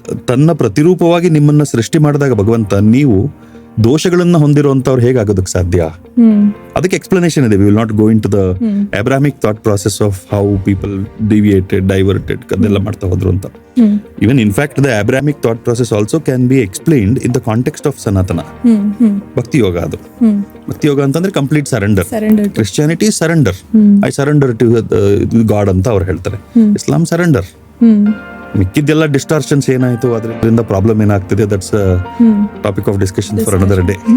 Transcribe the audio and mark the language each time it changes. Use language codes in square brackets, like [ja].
[kn] ತನ್ನ ಪ್ರತಿರೂಪವಾಗಿ ನಿಮ್ಮನ್ನ ಸೃಷ್ಟಿ ಮಾಡಿದಾಗ ಭಗವಂತ ನೀವು ದೋಷಗಳನ್ನ ಹೊಂದಿರುವಂತವ್ರು ಹೇಗಾಗೋದಕ್ಕೆ ಸಾಧ್ಯ? ಅದಕ್ಕೆ ಎಕ್ಸ್ಪ್ಲನೇಷನ್ ಇದೆ. [en] we will not go into the Abrahamic thought process of how people deviated, diverted [kn] ಅದೆಲ್ಲ ಮಾಡ್ತಾ ಹೋದ್ರು ಅಂತ. [en] Even in fact, the Abrahamic thought process also can be explained in the context of Sanatana. [kn] Bhakti Yoga adu. Bhakti Yoga ಅಂತಂದ್ರೆ complete surrender. Christianity surrender. [en] I surrender to God [kn] ಅಂತ ಅವ್ರು ಹೇಳ್ತಾರೆ. ಇಸ್ಲಾಂ surrender. ಮಿಕ್ಕಿದ್ದೆಲ್ಲ ಡಿಸ್ಟಾರ್ಷನ್ಸ್ ಏನಾಯ್ತು, ಅದರಿಂದ ಪ್ರಾಬ್ಲಮ್ ಏನಾಗ್ತಿದೆ, [en] That's topic of discussion for another day.